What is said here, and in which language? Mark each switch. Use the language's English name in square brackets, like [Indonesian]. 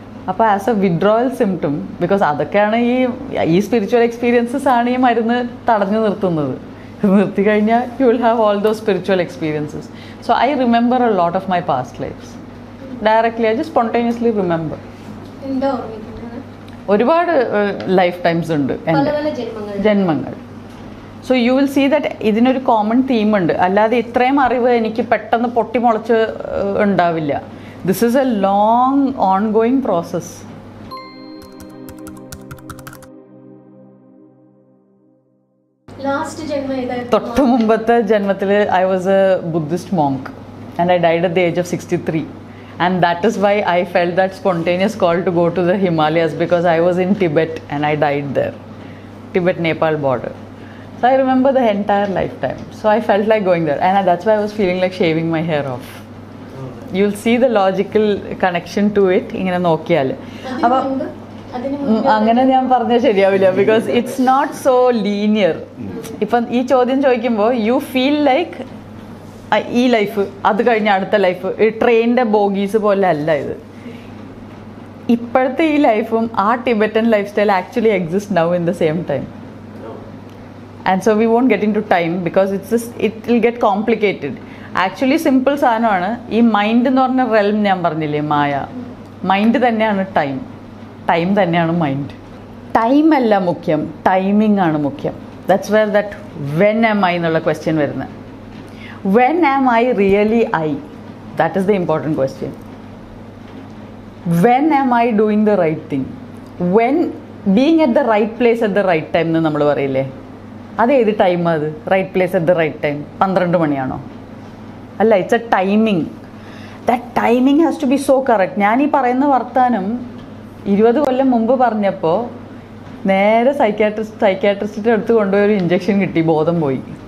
[Malayalam] അപ്പോൾ [English] as a withdrawal symptom, because [Malayalam] അതൊക്കെയാണ് ഈ സ്പിരിച്വൽ എക്സ്പീരിയൻസസ് ആണ് ഈ മരുന്ന് തടഞ്ഞു നിർത്തുന്നത്. നിർത്തി കഴിഞ്ഞാൽ [English] you will have all those spiritual experiences. So I remember a lot of my past lives. Directly, I just spontaneously remember. [Malayalam] എന്താ ഓർമ്മിക്കുന്നത്? ഒരുപാട് ലൈഫ് ടൈംസ് ഉണ്ട് പല പല ജന്മങ്ങൾ. [English] so you will see that [Malayalam] ഇതിനൊരു കോമൺ തീം ഉണ്ട്. അല്ലാതെ ഇത്രയും അറിവ് എനിക്ക് പെട്ടെന്ന് പൊട്ടിമുളച്ച് ഉണ്ടാവില്ല. [English] This is a long on going process. [Malayalam] Last ജന്മം ഏതായിരുന്നു? തൊട്ട് മുമ്പത്തെ ജന്മത്തിൽ [English] I was a Buddhist monk and I died at the age of 63. And that is why I felt that spontaneous call to go to the Himalayas, because I was in Tibet and I died there. Tibet-Nepal border. So I remember the entire lifetime. So I felt like going there. And that's why I was feeling like shaving my hair off. You'll see the logical connection to it. [Malayalam] ഇങ്ങനെ നോക്കിയാൽ അപ്പോൾ അങ്ങനെ ഞാൻ പറഞ്ഞാൽ ശരിയാവില്ല, [English] Because it's not so linear. [Malayalam] ഇപ്പം ഈ ചോദ്യം ചോദിക്കുമ്പോൾ [English] you feel like [Malayalam] ഈ ലൈഫ് അത് കഴിഞ്ഞ അടുത്ത ലൈഫ്, ഈ ട്രെയിനിൻ്റെ ബോഗീസ് പോലെ അല്ല ഇത്. ഇപ്പോഴത്തെ ഈ ലൈഫും ആ [English] Tibetan life style actually exist now in the same time. And so we won't get in to time because it will get complicated. [Malayalam] Actually simple സാധനമാണ്. ഈ മൈൻഡ് എന്ന് പറഞ്ഞ റെൽം ഞാൻ പറഞ്ഞില്ലേ, മായ, മൈൻഡ് തന്നെയാണ് ടൈം, ടൈം തന്നെയാണ് മൈൻഡ്. ടൈം അല്ല മുഖ്യം, ടൈമിംഗ് ആണ് മുഖ്യം. [English] that's where that when am I [Malayalam] എന്നുള്ള ക്വസ്റ്റ്യൻ വരുന്നത്. [English] When am I really I? That is the important question. When am I doing the right thing? When being at the right place at the right time [Malayalam] എന്ന് നമ്മൾ പറയില്ലേ, അത് ഏത് time? [English] അത് right place at the right time 12 [Malayalam] മണിയാണോ? അല്ല, [English] It's a timing. That timing has to be so correct. [Malayalam] ഞാൻ ഈ പറയുന്ന വർത്താനം 20 കൊല്ലം മുമ്പ് പറഞ്ഞപ്പോൾ നേരെ സൈക്യാട്രിസ്റ്റിൻ്റെ അടുത്ത് കൊണ്ടുപോയി ഒരു ഇഞ്ചക്ഷൻ കിട്ടി, ബോധം പോയി.